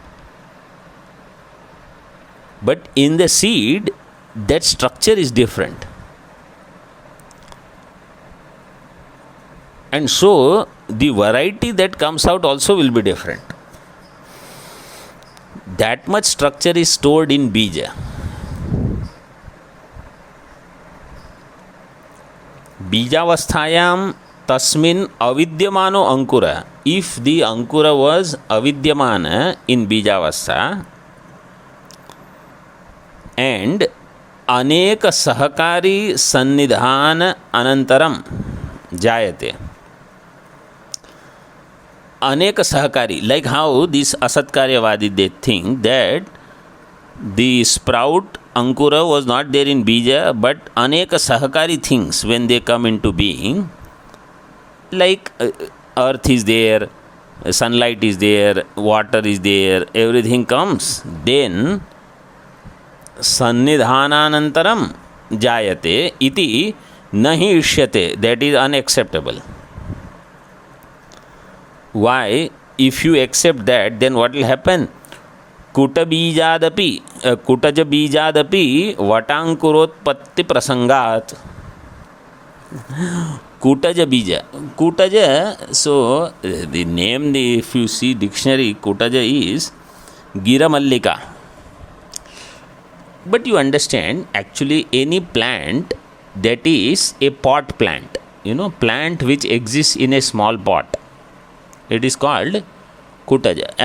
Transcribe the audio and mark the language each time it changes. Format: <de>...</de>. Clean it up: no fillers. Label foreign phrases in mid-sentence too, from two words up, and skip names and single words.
<en>But in the seed, that structure is different. And so, the variety that comes out also will be different. That much structure is stored in bija.</en> <sa>बीजावस्थायां तस्मिन् अविद्यमानो अङ्कुर.</sa> <en>If the ankura was avidyamana in Bijavastha and</en> <sa>अनेक सहकारि सन्निधान अनन्तरं जायते. अनेक सहकारि,</sa> <en>like how these Asatkaryavadi, they think that the sprout Ankura was not there in Bija, but</en> <sa>अनेक सहकारि</sa> <en>things, when they come into being, like earth is there, sunlight is there, water is there, everything comes.</en> <sa>Then सन्निधानानन्तरं जायते इति नहि इष्यते.</sa> <en>That is unacceptable. Why? If you accept that, then what will happen?</en> <sa>कुटबीजादपि, कुटज बीजादपि वटाङ्कुरोत्पत्ति प्रसङ्गात्. कुटज बीज.</sa> <en>Kutaja, so the name, if you see dictionary, Kutaja is Gira Mallika. But you understand, actually any plant that is a pot plant, plant which exists in a small pot, it is called Kutaja.</en>